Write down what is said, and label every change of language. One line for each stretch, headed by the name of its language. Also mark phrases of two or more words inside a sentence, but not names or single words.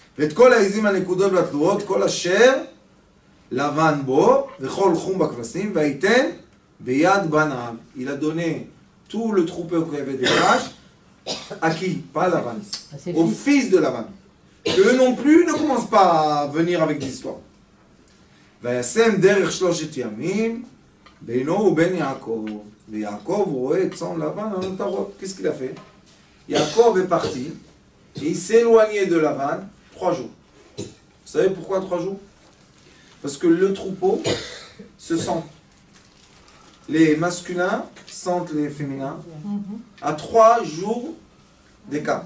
French: Il a donné tout le troupeau qui avait des vaches, à qui? Pas à Lavan, Ah, c'est au fils. fils de Lavan. Eux non plus ne commencent pas à venir avec des histoires.
Hebrew: וישם דרך 3 ימים בינו ובין יעקב. ויעקב רואה צאן לבן על המטרות.
French: Qu'est-ce qu'il a fait? Yaakov est parti et il s'est éloigné de Lavan 3 jours. Vous savez pourquoi 3 jours? Parce que le troupeau se sent. Les masculins sentent les féminins à 3 jours d'écart.